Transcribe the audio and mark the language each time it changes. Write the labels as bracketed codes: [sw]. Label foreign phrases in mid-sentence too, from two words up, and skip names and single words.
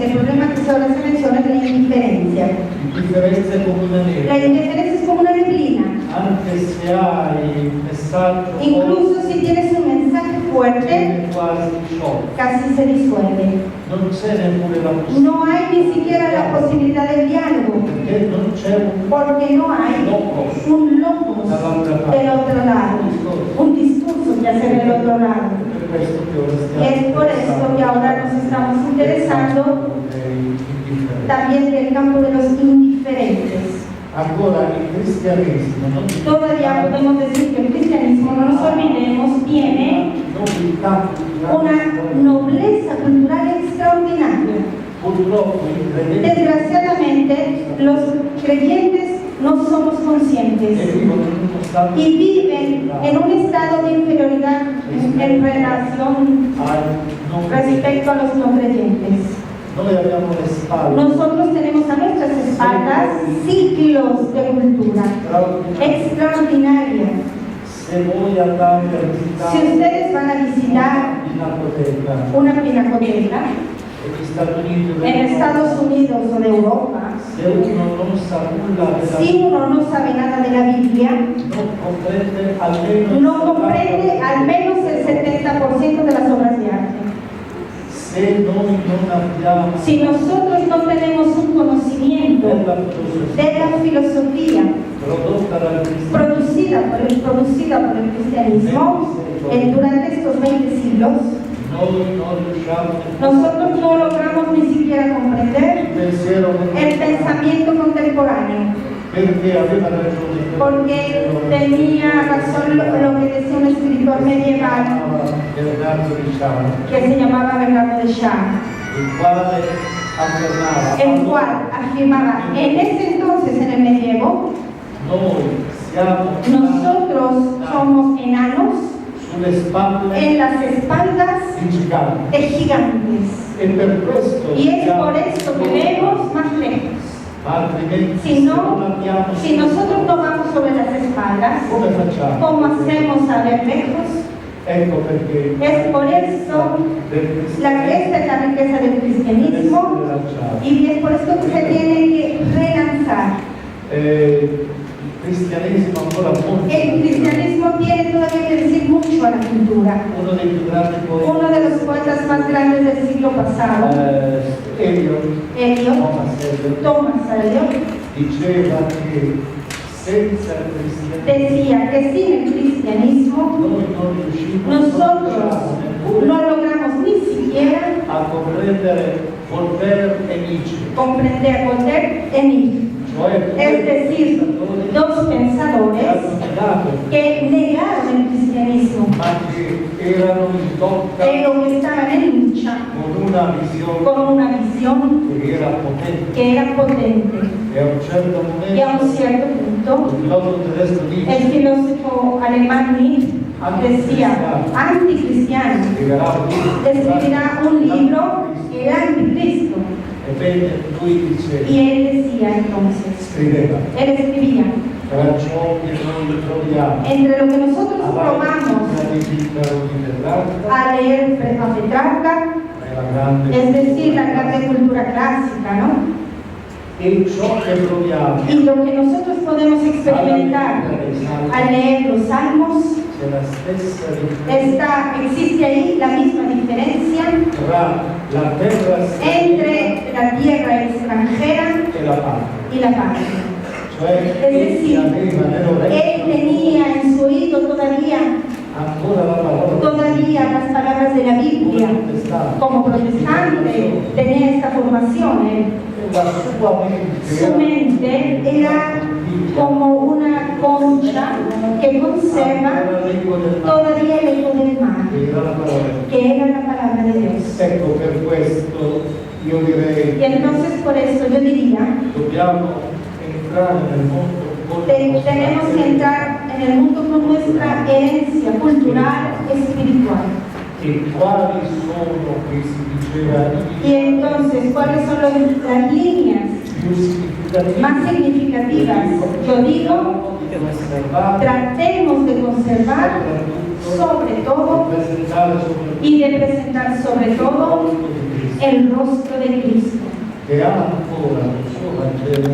[es] El problema que ahora se menciona es la indiferencia. [it] L'indifferenza è come una neve, [es] La indiferencia es como una neblina. [it] anche se hai un messaggio [es] Incluso si tienes un mensaje fuerte, [it] viene quasi sciolto. [es] casi se disuelve. [it] Non c'è neppure la possibilità, [es] No hay ni siquiera la posibilidad de diálogo, [it] perché non c'è un [es] porque no hay un logos del otro lado, un discurso que hacer del otro lado. [it] per questo che ora stiamo [es] Es por esto que ahora nos estamos interesando también del campo de los indiferentes. [it] Ancora il cristianesimo non [es] Todavía podemos decir que el cristianismo, no nos olvidemos, tiene [it] nobiltà [es] una nobleza cultural extraordinaria. [it] purtroppo i credenti [es] Desgraciadamente, los creyentes no somos conscientes [it] vivono in uno stato [es] y viven en un estado de inferioridad en relación respecto a los no creyentes. [it] Noi abbiamo le spalle [es] Nosotros tenemos a nuestras espaldas ciclos de cultura extraordinaria. [it] se voi andate a visitare [es] Si ustedes van a visitar [it] Pinacoteca [es] una pinacoteca [it] negli Stati Uniti [es] en Estados Unidos o de Europa, [it] se uno non sa nulla della [es] si uno no sabe nada de la Biblia, [it] non comprende almeno il [es] no comprende al menos el 70% de las obras de arte. [it] se noi non abbiamo [es] Si nosotros no tenemos un conocimiento [it] della [es] de la filosofía [it] prodotta dal cristianesimo [es] producida por el cristianismo durante estos 20 siglos, [it] noi non riusciamo [es] nosotros no logramos ni siquiera comprender [it] il pensiero [es] el pensamiento contemporáneo, [it] perché aveva ragione [es] porque tenía razón lo que decía un escritor medieval [it] Bernardo di Sciano, [es] que se llamaba Bernardo de Chá, [it] il quale affermava [es] el cual afirmaba en ese entonces, en el medievo, [it] noi siamo [es] nosotros somos enanos [it] sulle spalle [es] en las espaldas [it] di giganti [es] de gigantes, [it] e per questo [es] y es [it] siamo [es] por esto que vemos más lejos. [it] ma altrimenti [es] Si no, [it] abbiamo [es] si nosotros no vamos sobre las espaldas, [it] come facciamo? [es] ¿cómo hacemos a ver lejos? [it] Ecco perché [es] Es por eso [it] del [es] esta es la riqueza del cristianismo y es por esto que se tiene que relanzar. [it] il cristianesimo ancora molto [es] El cristianismo tiene todavía que decir mucho a la cultura. [it] uno dei più grandi poeti [es] Uno de los poetas más grandes del siglo pasado, Eliot, Thomas Eliot, [it] diceva che senza il cristianesimo [es] decía que sin el cristianismo [it] noi non riusciamo [es] nosotros no logramos ni siquiera [it] a comprendere Voltaire e Nietzsche, [es] comprender Voltaire y Nietzsche, [it] cioè [es] es decir, dos pensadores que negaron el cristianismo, [it] ma che erano in lotta [es] pero que estaban en lucha [it] con una visione [es] con una visión [it] che era potente [es] que era potente. [it] e a un certo [es] Y a [it] momento [es] un cierto punto, [it] il filosofo tedesco Nietzsche [es] el filósofo alemán Nietzsche decía, anticristiano, escribirá un libro, el anticristo. [it] ebbene lui diceva, [es] Y él decía entonces, [it] scriveva, [es] él escribía, [it] tra ciò che noi troviamo [es] entre lo que nosotros [it] alla [es] probamos [it] lettura di Pittaro di Petrarca [es] a leer a Petrarca, [it] è la grande [es] es decir, la grande cultura clásica, ¿no? [it] e ciò che proviamo [es] Y lo que nosotros podemos experimentar al leer los salmos, [it] c'è la stessa differenza [es] existe ahí la misma diferencia [it] tra la terra [es] entre la tierra extranjera [it] e la patria, [es] y la patria. [it] cioè [es] Es decir, [it] aveva [es] él [it] nell'orecchio [es] tenía en su oído todavía [it] ancora la parola [es] las palabras de la Biblia. Como protestante tenía esta formación. [it] la sua mente [es] Su mente era como una concha que conserva todavía el eco del mar, [it] era la parola. [es] que era la palabra de Dios. [it] Ecco, per questo io direi [es] Y entonces por eso yo diría, [it] dobbiamo entrare nel mondo con [es] tenemos que entrar en el mundo con nuestra herencia cultural espiritual. [it] e quali sono che si diceva [es] Y entonces, ¿cuáles son las líneas [it] più significative [es] más significativas? Yo digo, [it] di conservare [es] tratemos de conservar sobre todo [it] presentare soprattutto [es] y de presentar sobre todo el rostro de Cristo, [it] che ha ancora il suo Vangelo